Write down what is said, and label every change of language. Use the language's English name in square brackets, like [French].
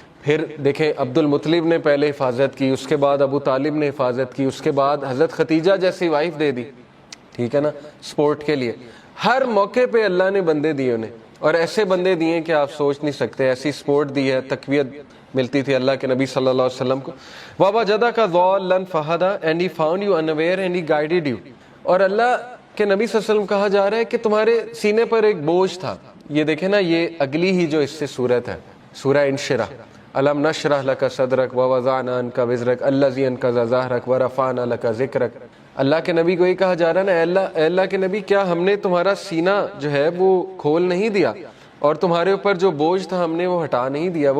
[Urdu] پھر دیکھیں عبد المطلب نے پہلے حفاظت کی، اس کے بعد ابو طالب نے حفاظت کی، اس کے بعد حضرت ختیجہ جیسی وائف دے دی، ٹھیک ہے نا، سپورٹ کے لیے. ہر موقع پہ اللہ نے بندے دیے انہیں، اور ایسے بندے دیے کہ آپ سوچ نہیں سکتے. ایسی سپورٹ دی ہے، تقویت ملتی تھی اللہ کے نبی صلی اللہ علیہ وسلم کو. [Arabic] وَوَجَدَكَ ضَالًّا فَهَدَىٰ [English] and he found you unaware and he guided you. [Urdu] اور اللہ کے نبی صلی اللہ علیہ وسلم کہا جا رہا ہے کہ تمہارے سینے پر ایک بوجھ تھا. یہ دیکھیں نا، یہ اگلی ہی جو اس سے صورت ہے، سورہ انشراح. [Arabic] الم نشرح لک صدرک ووضعنا عنک وزرک الذی انقض ظہرک ورفعنا لک ذکرک. [Urdu] اللہ کے نبی کو یہ کہا جا رہا ہے نا، اے اللہ کے نبی، کیا ہم نے تمہارا سینہ جو ہے وہ کھول نہیں دیا، اور تمہارے اوپر جو بوجھ تھا ہم نے وہ ہٹا نہیں دیا.